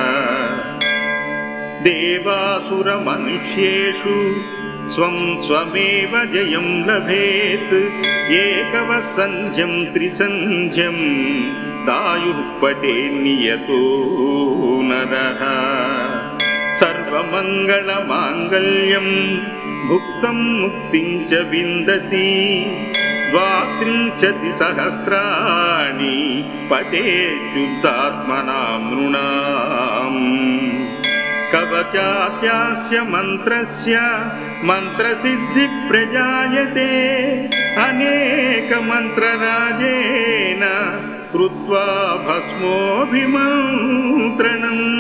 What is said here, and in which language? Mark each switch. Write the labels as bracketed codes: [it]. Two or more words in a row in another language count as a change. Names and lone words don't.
[sa] देवासुरमनुष्येषु स्वं स्वमेव जयं लभेत् एकवसन्ध्यं त्रिसन्ध्यं दायुः पठेन्नियतो नरः। సర్వమంగళమాంగళ్యం భుక్తం ముక్తిం చ విందతి 32 సహస్రాణి పఠే శుద్ధాత్మనాం నృణాం కవచాస్య మంత్రస్య మంత్రసిద్ధి ప్రజాయతే అనేక మంత్రరాజేన కృత్వా భస్మోభిమంత్రణం